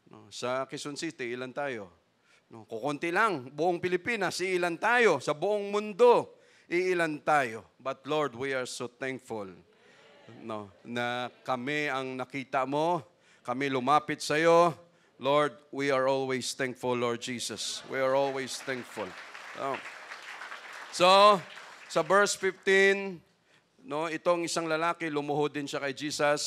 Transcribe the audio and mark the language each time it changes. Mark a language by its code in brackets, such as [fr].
[tl] Sa Quezon City, ilan tayo? Kukunti lang. Buong Pilipinas, ilan tayo? Sa buong mundo, iilan tayo. [en] But Lord, we are so thankful [tl] na kami ang nakita mo, kami lumapit sa iyo. [en] Lord, we are always thankful, Lord Jesus. We are always thankful. [tl] So, sa verse 15, no, itong isang lalaki, lumuhod din siya kay Jesus.